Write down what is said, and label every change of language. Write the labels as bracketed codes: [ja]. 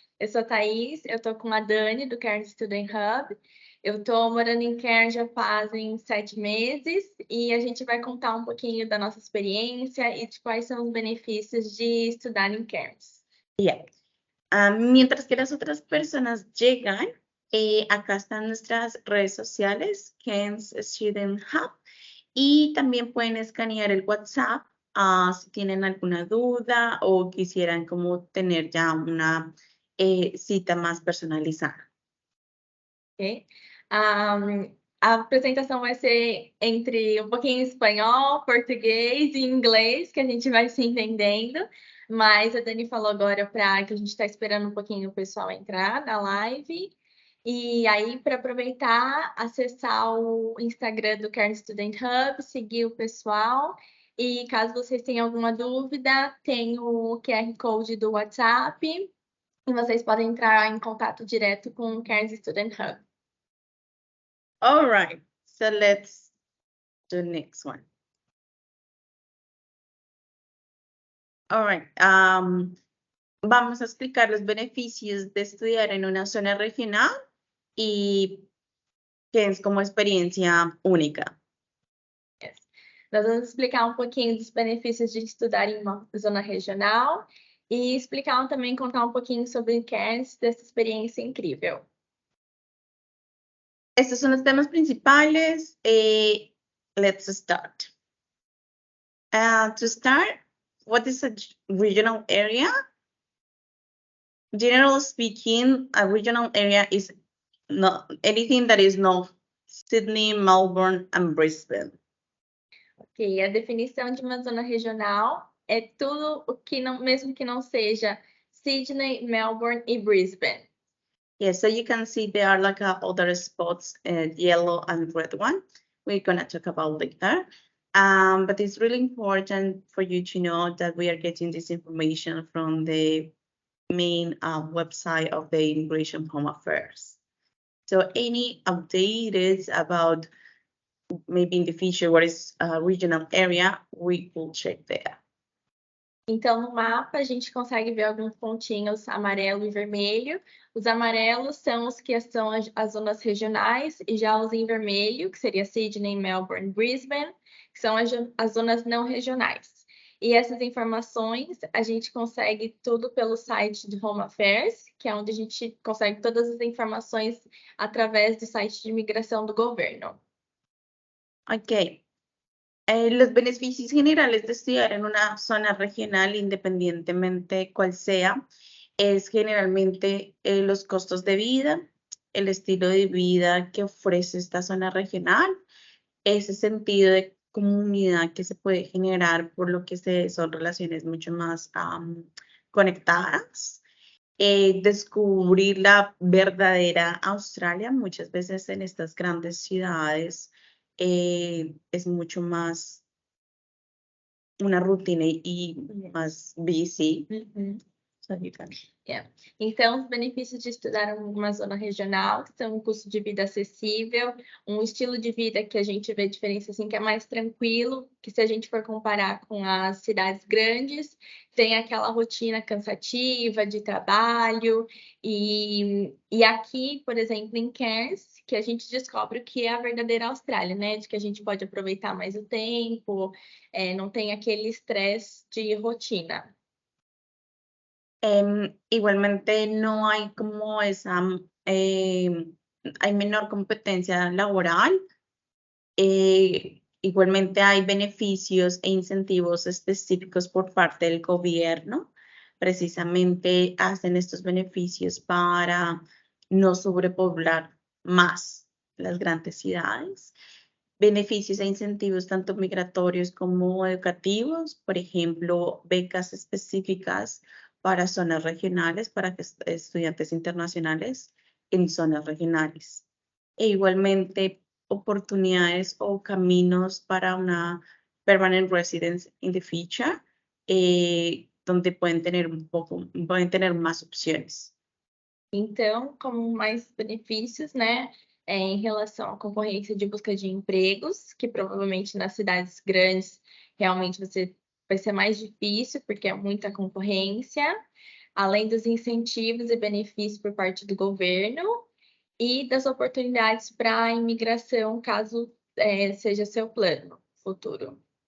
[pt] Eu sou a Thaís, eu tô com a Dani, do Cairns Student Hub. Eu tô morando em Cairns já fazem 7 meses e a gente vai contar um pouquinho da nossa experiência e de quais são os benefícios de estudar em Cairns. [en] Yeah. [es] Mientras que las otras personas llegan, acá están nuestras redes sociales, Kansas Student Hub, y también pueden escanear el WhatsApp si tienen alguna duda o quisieran como tener ya una cita más personalizada. Ok? [pt] A apresentação vai ser entre um pouquinho espanhol, português e inglês, que a gente vai se entendendo. Mas a Dani falou agora que a gente está esperando um pouquinho o pessoal entrar na live. E aí, para aproveitar, acessar o Instagram do Cairns Student Hub, seguir o pessoal. E caso vocês tenham alguma dúvida, tem o QR Code do WhatsApp e vocês podem entrar em contato direto com o Cairns Student Hub. [en] All right, so let's do the next one. All right, [es] vamos a explicar los beneficios de estudiar en una zona regional y que es como experiencia única. [en] Yes. [pt] Nós vamos explicar um pouquinho dos benefícios de estudar em uma zona regional e explicar também, contar um pouquinho sobre o Cairns, dessa experiência incrível. [es] Estos son los temas principales. [en] Let's start. To start, what is a regional area? Generally speaking, a regional area is not anything that is not Sydney, Melbourne, and Brisbane. Ok, a definição de uma zona regional é tudo o que não, mesmo que não seja Sydney, Melbourne e Brisbane. Yeah, so you can see there are like other spots, yellow and red one. We're gonna talk about later. But it's really important for you to know that we are getting this information from the main website of the Immigration Home Affairs. So any updates about maybe in the future what is a regional area, we will check there. [pt] Então, no mapa, a gente consegue ver alguns pontinhos amarelo e vermelho. Os amarelos são os que são as zonas regionais, e já os em vermelho, que seria Sydney, Melbourne, Brisbane, que são as zonas não regionais. E essas informações a gente consegue tudo pelo site de Home Affairs, que é onde a gente consegue todas as informações através do site de imigração do governo. Ok. [es] Los beneficios generales de estudiar en una zona regional, independientemente cuál sea, es generalmente los costos de vida, el estilo de vida que ofrece esta zona regional, ese sentido de comunidad que se puede generar por lo que son relaciones mucho más conectadas. Descubrir la verdadera Australia, muchas veces en estas grandes ciudades es mucho más una rutina y más busy. [en] So you can... Yeah. [pt] Então, os benefícios de estudar em uma zona regional são um custo de vida acessível, um estilo de vida que a gente vê diferença assim, que é mais tranquilo, que se a gente for comparar com as cidades grandes, tem aquela rotina cansativa de trabalho, e aqui, por exemplo, em Cairns, que a gente descobre o que é a verdadeira Austrália, né? De que a gente pode aproveitar mais o tempo, não tem aquele estresse de rotina. [es] Igualmente no hay como esa, hay menor competencia laboral. Igualmente hay beneficios e incentivos específicos por parte del gobierno. Precisamente hacen estos beneficios para no sobrepoblar más las grandes ciudades. Beneficios e incentivos tanto migratorios como educativos, por ejemplo, becas específicas para zonas regionales, para estudiantes internacionales en zonas regionales. E igualmente oportunidades o caminos para una [en] permanent residence in the future, [es] donde pueden tener más opciones. [pt] Então, como mais benefícios, né, em relação à concorrência de busca de empregos, que provavelmente nas cidades grandes realmente vai ser mais difícil, porque é muita concorrência, além dos incentivos e benefícios por parte do governo e das oportunidades para a imigração, caso seja seu plano futuro.